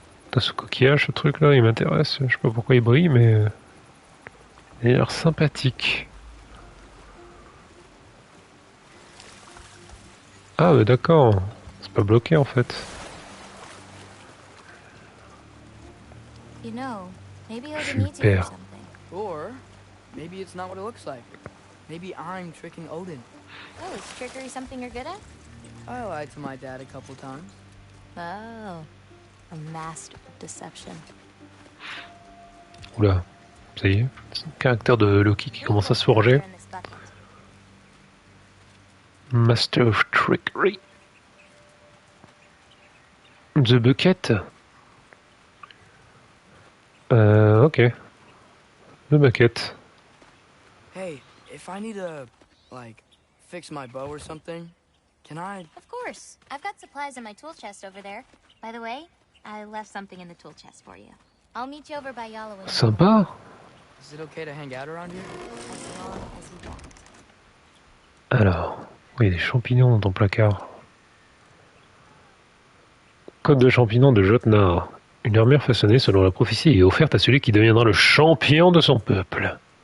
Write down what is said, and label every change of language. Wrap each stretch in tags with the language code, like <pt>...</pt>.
<fr>T'as ce coquillage, ce truc là, il m'intéresse. Je sais pas pourquoi il brille, mais il a l'air sympathique. Ah, d'accord. C'est pas bloqué en fait.</fr> <en>You know, maybe Odin needs you</en> <fr>Super.</fr> <en>for something. Or maybe it's not what it looks like. Maybe I'm tricking Odin. Oh, is trickery something you're good at? I lied to my dad a couple times. Oh, a master of deception.</en> <fr>Oula, ça y est, c'est le caractère de Loki qui commence à se forger.</fr> <en>In this bucket. Master of Trickery. The Bucket. Ok. The Bucket. Hey, if I need to, like, fix my bow or something, can I? Of course. I've got supplies in my tool chest over there. By the way, I left something in the tool chest for you. I'll meet you over by Yala when you're</en> <fr>Sympa.</fr> <en>Is it okay to hang out around here? as long as you want.</en> <fr>Alors, oui, des champignons dans ton placard. Code de champignons de Jotnar. Une armure façonnée selon la prophétie est offerte à celui qui deviendra le champion de son peuple.</fr>